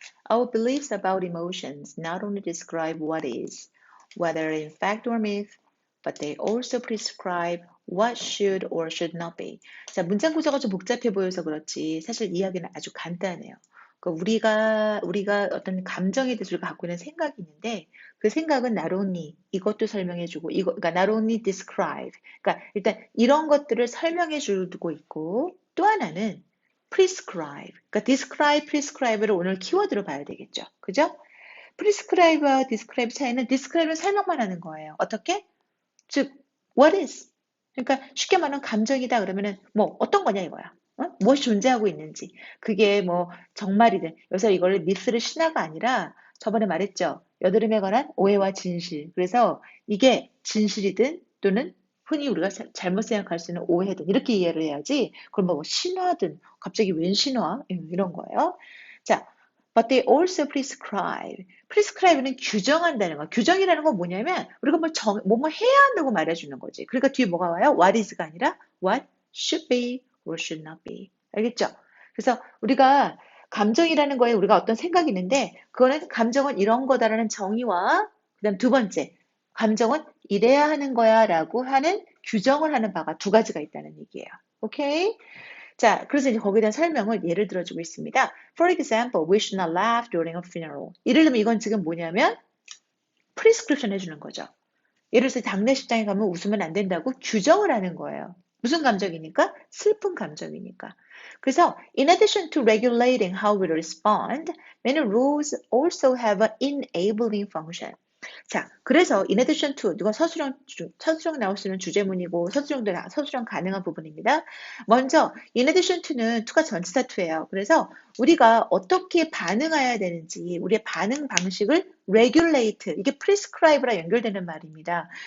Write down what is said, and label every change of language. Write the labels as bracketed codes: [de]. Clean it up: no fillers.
[en] Our beliefs about emotions not only describe what is, whether in fact or myth, but they also prescribe what should or should not be. [ko] 자, 문장 구조가 좀 복잡해 보여서 그렇지 사실 이야기는 아주 간단해요. 우리가 어떤 감정에 대해서 우리가 갖고 있는 생각이 있는데 그 생각은 not only 이것도 설명해주고 그러니까 [en] not only describe [ko] 그러니까 일단 이런 것들을 설명해주고 있고 또 하나는 prescribe 그러니까 describe, prescribe를 오늘 키워드로 봐야 되겠죠. 그죠? prescribe와 describe 차이는 describe는 설명만 하는 거예요. 어떻게? 즉 [en] what is [ko] 그러니까 쉽게 말하면 감정이다 그러면은 뭐 어떤 거냐 이거야. 무엇이 존재하고 있는지 그게 뭐 정말이든 여기서 이걸 미스를 신화가 아니라 저번에 말했죠. 여드름에 관한 오해와 진실 그래서 이게 진실이든 또는 흔히 우리가 잘못 생각할 수 있는 오해든 이렇게 이해를 해야지 그럼 뭐 신화든 갑자기 웬 신화 이런 거예요. 자, [en] but they also prescribe. [ko] prescribe는 규정한다는 거. 규정이라는 건 뭐냐면 우리가 뭐 해야 한다고 말해주는 거지. 그러니까 뒤에 뭐가 와요? [en] what is [ko] 가 아니라 [en] what should be or should not be. [ko] 알겠죠? 그래서 우리가 감정이라는 거에 우리가 어떤 생각이 있는데 그거는 감정은 이런 거다라는 정의와 그다음 두 번째 감정은 이래야 하는 거야 라고 하는 규정을 하는 바가 두 가지가 있다는 얘기예요. 오케이? 자, 그래서 이제 거기에 대한 설명을 예를 들어주고 있습니다. [en] For example, we should not laugh during a funeral. [ko] 예를 들면 이건 지금 뭐냐면 prescription 해주는 거죠. 예를 들어서 장례식장에 가면 웃으면 안 된다고 규정을 하는 거예요. 무슨 감정이니까? 슬픈 감정이니까. 그래서 [en] in addition to regulating how we respond, many rules also have an enabling function. [ko] 자, 그래서 [en] in addition to [ko] 누가 서술형 나올 수 있는 주제문이고 서술형 가능한 부분입니다. 먼저 [en] in addition to [ko] 는 to가 전치사 to예요. 그래서 우리가 어떻게 반응해야 되는지 우리의 반응 방식을 regulate 이게 prescribe랑 연결되는 말입니다.